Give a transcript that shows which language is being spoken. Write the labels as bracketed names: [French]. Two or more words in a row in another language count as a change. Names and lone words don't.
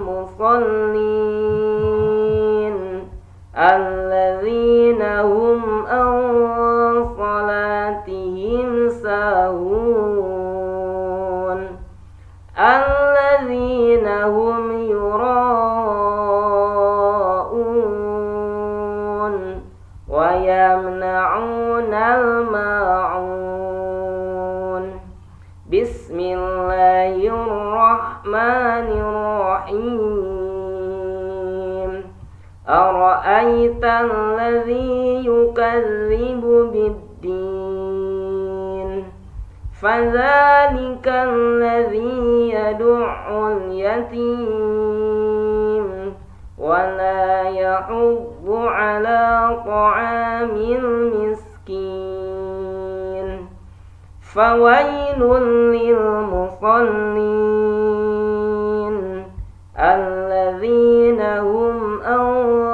[Arabic] مصلين الذين هم عن صلاتهم ساهون الذين هم يراءون ويمنعون الماعون. بسم الله الرحمن الرحيم. أرأيت الذي يكذب بالدين فذلك الذي يدع اليتيم ولا يحض على طعام المسكين فويل للمصلين الذين هم عن